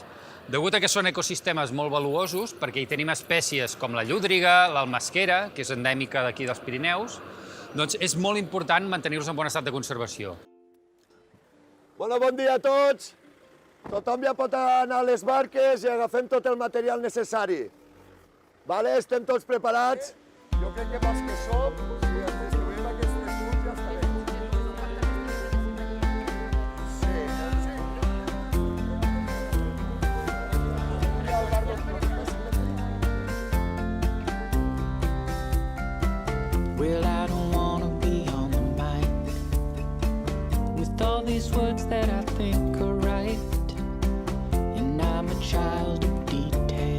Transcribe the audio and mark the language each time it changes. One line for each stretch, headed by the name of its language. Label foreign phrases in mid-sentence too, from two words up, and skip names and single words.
Catalan: Degut a que són ecosistemes molt valuosos, perquè hi tenim espècies com la llúdriga, l'almasquera, que és endèmica d'aquí dels Pirineus, doncs és molt important mantenir-los en bon estat de conservació. Bon dia a tots. Tothom ja pot anar a les barques i agafem tot el material necessari. Estem tots preparats? Jo crec que pels que som, si ens trobem aquests recursos ja està bé.
English: Well, I don't wanna be on the mic with all these words that I think are right, and I'm a child of detail.